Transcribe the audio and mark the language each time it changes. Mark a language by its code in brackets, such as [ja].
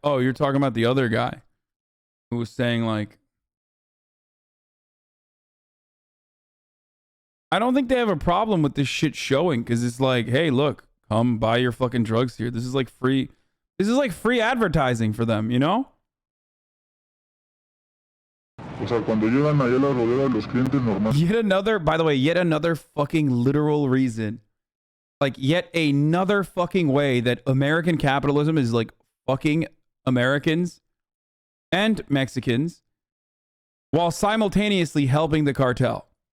[en] Oh, you're talking about the other guy who was saying like, I don't think they have a problem with this shit showing because it's like, hey, look, come buy your fucking drugs here. This is like free. This is like free advertising for them, you know? [es] O sea, cuando llegan allá a la rodera, los clientes normales. [en] Yet another, by the way, yet another fucking literal reason. Like, yet another fucking way that American capitalism is like fucking Americans and Mexicans while simultaneously helping the cartel.